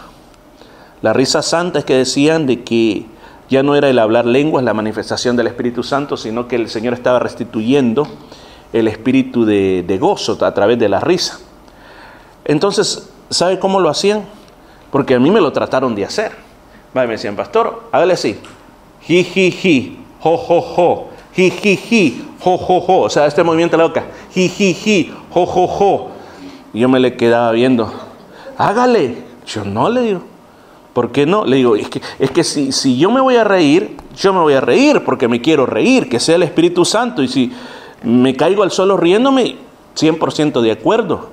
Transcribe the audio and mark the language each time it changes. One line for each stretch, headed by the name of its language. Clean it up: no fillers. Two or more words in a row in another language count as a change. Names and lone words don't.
Spanish: La risa santa es que decían de que ya no era el hablar lenguas, la manifestación del Espíritu Santo, sino que el Señor estaba restituyendo el espíritu de gozo a través de la risa. Entonces, ¿sabe cómo lo hacían? Porque a mí me lo trataron de hacer. Me decían, pastor, hágale así. Ji, jo, jo, jo. Ji, jo, jo, jo. O sea, este movimiento de la boca. Ji, jo, jo, jo. Y yo me le quedaba viendo. Hágale. Yo no, le digo. ¿Por qué no? Le digo, es que si yo me voy a reír, yo me voy a reír porque me quiero reír, que sea el Espíritu Santo. Y si me caigo al suelo riéndome, 100% de acuerdo.